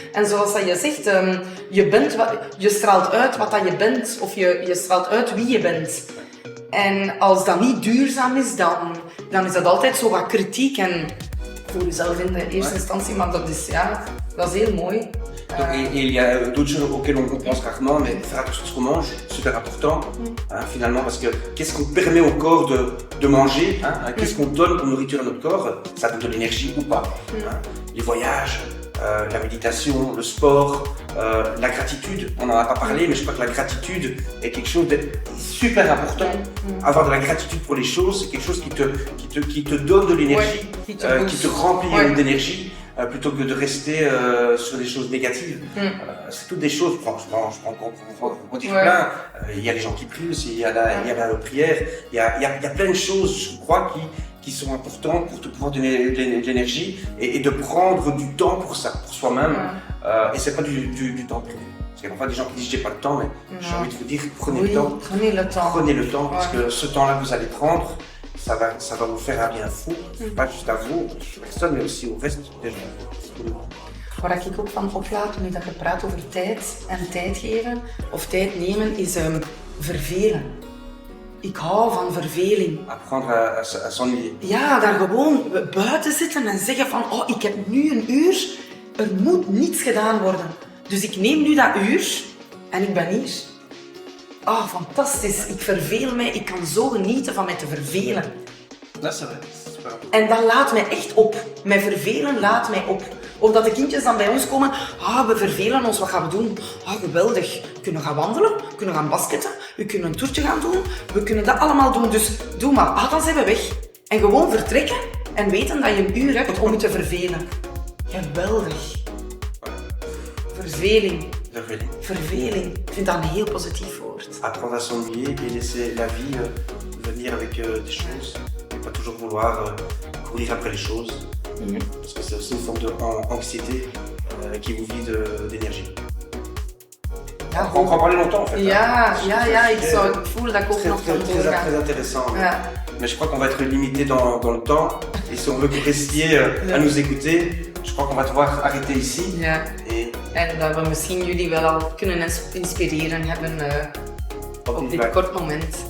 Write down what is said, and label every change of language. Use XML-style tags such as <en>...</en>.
<nl>En zoals dat je zegt, je straalt uit wat dat je bent, of je straalt uit wie je bent. En als dat niet duurzaam is, dan is dat altijd zo wat kritiek en voor jezelf in de eerste instantie, maar dat is heel mooi.</nl> <fr>Et il y a d'autres choses auxquelles on pense rarement, mais faire attention à ce qu'on mange, super important, finalement, parce que qu'est-ce qu'on permet au corps de manger, qu'est-ce qu'on donne comme nourriture à notre corps, ça donne de l'énergie ou pas. Les voyages, la méditation, le sport, la gratitude, on n'en a pas parlé, mais je crois que la gratitude est quelque chose de super important. Avoir de la gratitude pour les choses, c'est quelque chose qui te donne de l'énergie, qui te remplit d'énergie. Plutôt que de rester sur des choses négatives. C'est toutes des choses, je prends plein. Il y a les gens qui prient aussi, il y a la prière, il y a plein de choses, je crois, qui sont importantes pour te pouvoir donner de l'énergie et de prendre du temps pour ça, pour soi-même. Et c'est pas du temps privé. Parce qu'il y a parfois des gens qui disent j'ai pas le temps, mais j'ai envie de vous dire prenez le temps. Prenez le temps. Prenez le temps parce que ce temps-là que vous allez prendre, ça va vous faire un bien fou. Pas juste à vous, personne, mais aussi au reste des gens.</fr> <nl>Waar ik ook van oplaat, nu dat je praat over tijd en tijd geven of tijd nemen, is vervelen. Ik hou van verveling.</nl> <fr>Apprendre à s'ennuyer.</fr> <nl>Ja, daar gewoon buiten zitten en zeggen van, oh, ik heb nu een uur, er moet niets gedaan worden. Dus ik neem nu dat uur en ik ben hier. Ah, fantastisch. Ik verveel mij, ik kan zo genieten van mij te vervelen. Dat is waar. En dat laat mij echt op. Mij vervelen laat mij op. Of dat de kindjes dan bij ons komen, we vervelen ons, wat gaan we doen? Geweldig. We kunnen gaan wandelen, we kunnen gaan basketten, we kunnen een toertje gaan doen, we kunnen dat allemaal doen, dus doe maar. Dan zijn we weg. En gewoon vertrekken en weten dat je een uur hebt om je te vervelen. Geweldig. Verveling. Verveling. Ik vind dat een heel positief woord.</nl> <fr>Apprendre à s'ennuyer et laisser la vie venir avec des choses. Et pas toujours vouloir courir après les choses. Parce que c'est aussi une forme d'anxiété qui vous vide d'énergie.</fr> <nl>Ja,</nl> <fr>on prend parler longtemps en fait.</fr> <nl>Ja, ik voel dat ik ook nog kan doorgaan.</nl> <fr>Très intéressant. Mais je crois qu'on va être limité dans le temps. Et si on veut que vous restiez à nous écouter, je crois qu'on va devoir arrêter ici.</fr> <nl>Ja. En dat we misschien jullie wel al kunnen inspireren hebben op dit kort moment.</nl>